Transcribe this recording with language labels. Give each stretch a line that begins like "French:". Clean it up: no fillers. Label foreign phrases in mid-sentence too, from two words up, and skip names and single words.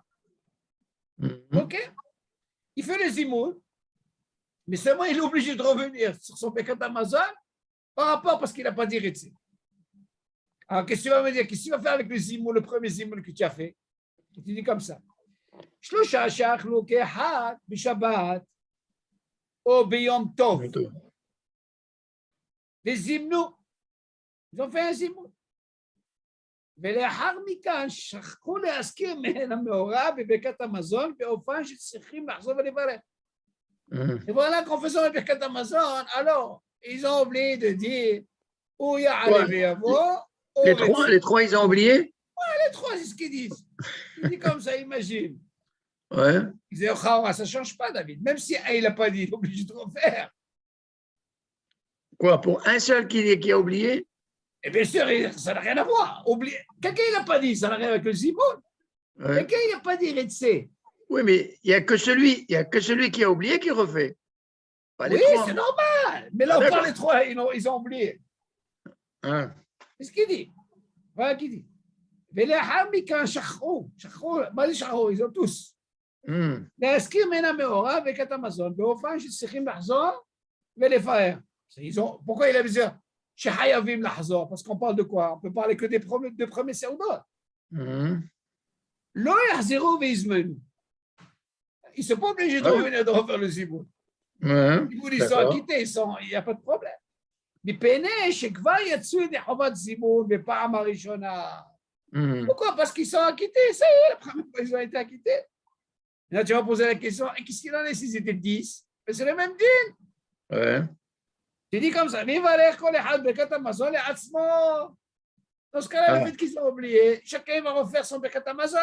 French: OK? Il fait le zimoun, mais seulement il est obligé de revenir sur son
Hebrew: ברכת המזון
French: par rapport parce qu'il n'a pas dit Retsé. Alors, qu'est-ce que tu vas me dire? Qu'est-ce que tu vas faire avec le zimoun, le premier zimoun que tu as fait? Tu dis comme ça.
Hebrew: שלושה שאכלו כאחד בשבת ou ביום טוב.
French: Vezimnu Ils ont fait un zimoun.
Hebrew: ולאחר מכאן שכחו להזכיר מהן המאורע בברכת המזון באופן שצריכים לחזור ולברך.
French: Et voilà qu'en faisant la
Hebrew: ברכת המזון,
French: alors, ils ont oublié de dire où il y a les trois, ils ont oublié? Ouais, les trois, c'est ce qu'ils disent. Ils disent comme ça, imagine. Ouais. Ils disent, ça ne change pas, David. Même si il n'a pas dit, il est obligé de refaire. Quoi, pour un seul qui a oublié? Et bien sûr, ça n'a rien à voir. Quelqu'un, il n'a pas dit, ça n'a rien avec le Zimoun. Ouais. Quelqu'un, il n'a pas dit, Retsé. Oui, mais il n'y a que celui qui a oublié qui refait. Pas oui, c'est normal. Mais là, on parle des trois, ils ont oublié. Hein. C'est ce qu'il dit. Voilà ce qu'il dit.
Hebrew: ולאחר מכן שכחו, מה זה שכחו?
French: ils ont tous.
Hebrew: להזכיר מן המאורע בברכת המזון, באופן שצריכים לחזור ולפאר.
French: Pourquoi il a besoin?
Hebrew: שחייבים לחזור,
French: parce qu'on parle de quoi? On peut parler que des premiers סעודות.
Hebrew: לא יחזרו ויזמנו.
French: Ils ne sont pas obligés de revenir de refaire le ziboun. Ils sont acquittés, il n'y a pas de problème.
Hebrew: מפני שכבר יצאו ידי חובת זימון בפעם הראשונה.
French: Pourquoi? Parce qu'ils sont acquittés, ça y est, la première fois ils ont été acquittés. Là, tu vas poser la question, et qu'est-ce qu'il en est s'ils étaient 10? Mais c'est le même din. Ouais. Tu dis comme ça, dans ce cas-là, le fait qu'ils ont oublié, chacun va refaire son
Hebrew: ברכת המזון.